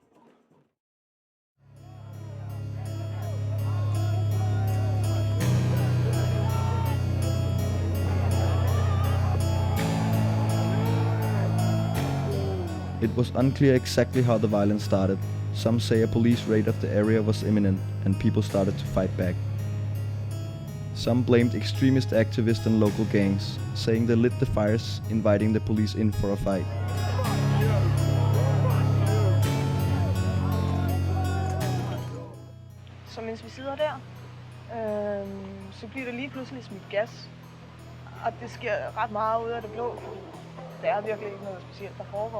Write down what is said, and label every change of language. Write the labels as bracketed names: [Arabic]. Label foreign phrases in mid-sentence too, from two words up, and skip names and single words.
[English] It was unclear exactly how the violence started. Some say a police raid of the area was imminent and people started to fight back. Some blamed extremist activists and local gangs, saying they lit the fires, inviting the police in for a fight. [Danish] Så mens vi sidder der, så bliver der lige pludselig smidt gas. Og det sker ret meget ud af det blå. Det er virkelig ikke noget specielt, der foregår.